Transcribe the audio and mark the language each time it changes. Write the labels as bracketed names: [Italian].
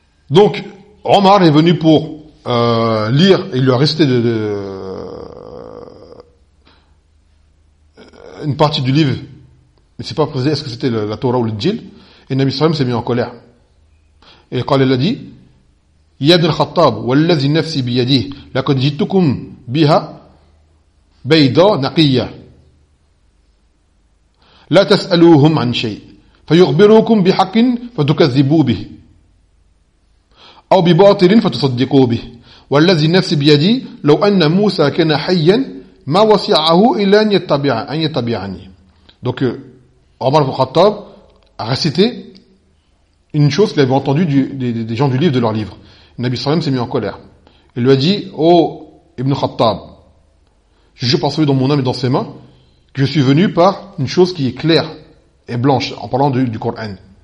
[French] Donc, Omar est venu pour lire, et il lui a resté une partie du livre, mais c'est pas précisé est-ce que c'était la Torah ou le djil, et Nabi Sallam s'est mis en colère. Et [Arabic] قال الذي يد الخطاب والذي نفسي بيديه لقد جئتكم بها بيضاء نقية لا تسألوهم عن شيء فيخبروكم بحق فتكذبوا به أو بباطل فتصدقوا به والذي نفسي بيدي لو أن موسى كان حيا ما وسعه إلا أن يتبعني. [French] Donc Omar ibn Khattab a récité une chose qu'il avait entendue des gens du livre, de leur livre. Nabi Sallam s'est mis en colère. Il lui a dit, « Oh, Ibn Khattab, je jure par celui dont mon âme est dans ses mains, que je suis venu par une chose qui est claire et blanche, en parlant du Coran.